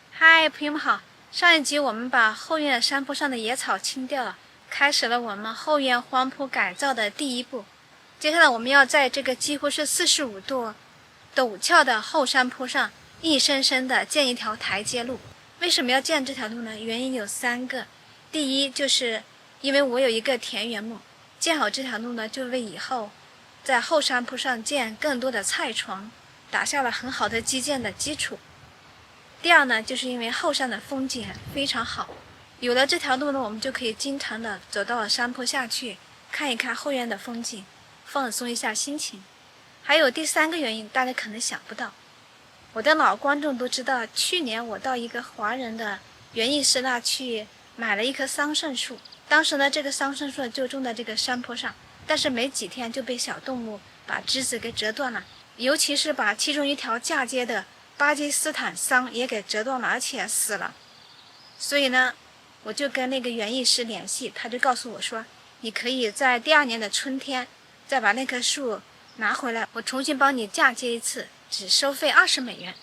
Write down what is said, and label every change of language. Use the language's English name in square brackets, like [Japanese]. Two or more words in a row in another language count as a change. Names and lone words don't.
[Chinese] 嗨，朋友們好！上一集我們把後院山坡上的野草清掉了，開始了我們後院荒坡改造的第一步。接下來我們要在這個幾乎是45度陡峭的後山坡上，硬生生的建一條台階路。為什麼要建這條路呢？原因有3個。第一，就是因為我有一個田園墓，建好這條路呢，就為以後在後山坡上建更多的菜床打下了很好的基建的基礎。第二呢，就是因為後山的風景非常好，有了這條路呢，我們就可以經常的走到山坡下去看一看後院的風景，放鬆一下心情。還有第3個原因，大家可能想不到，我的老觀眾都知道，去年我到一個華人的園藝師那去買了一棵桑葚樹，當時呢，這個桑葚樹就種在這個山坡上，但是沒幾天就被小動物把枝子給折斷了，尤其是把其中一條嫁接的巴基斯坦桑也給折斷了，而且死了。所以呢，我就跟那個園藝師聯繫，他就告訴我說，你可以在第2年的春天再把那棵樹拿回来，我重新幫你嫁接一次，只收費20美元。